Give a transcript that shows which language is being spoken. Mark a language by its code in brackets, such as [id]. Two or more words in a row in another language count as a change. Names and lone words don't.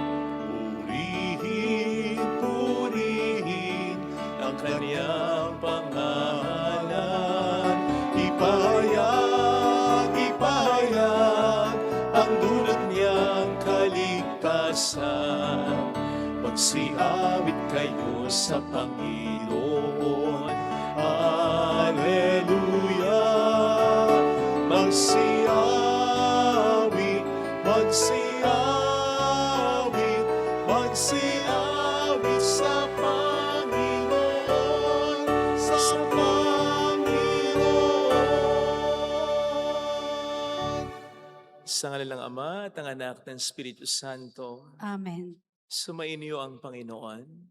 [tl] Purihin ang kanyang pangalan. Ipahayag ang dulot niyang kaligtasan. Magsiyawit kayo sa Panginoon. Alleluia. Magsiyawit, magsiyawit, magsiyawit sa Panginoon, sa Panginoon. Sa ngalan ng Ama at ng Anak at ng Espiritu Santo. Amen. Sumainyo ang Panginoon.